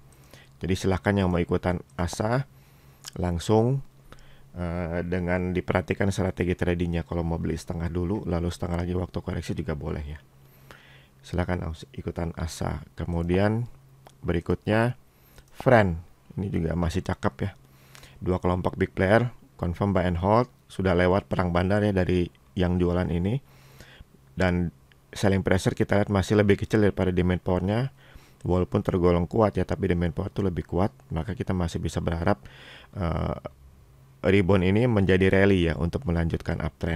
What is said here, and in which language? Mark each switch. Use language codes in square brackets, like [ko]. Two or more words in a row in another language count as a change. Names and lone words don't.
[id] Jadi silahkan yang mau ikutan ASA langsung dengan diperhatikan strategi tradingnya. Kalau mau beli setengah dulu lalu setengah lagi waktu koreksi juga boleh ya. Silakan ikutan ASA. Kemudian berikutnya Friend, ini juga masih cakep ya. [en] 2 kelompok big player confirm buy and hold, [id] sudah lewat perang bandar ya dari yang jualan ini. Dan [en] selling pressure [id] kita lihat masih lebih kecil daripada [en] demand power- [id] nya. Walaupun tergolong kuat ya, tapi [en] demand power [id] itu lebih kuat. Maka kita masih bisa berharap rebound ini menjadi rally ya untuk melanjutkan uptrend.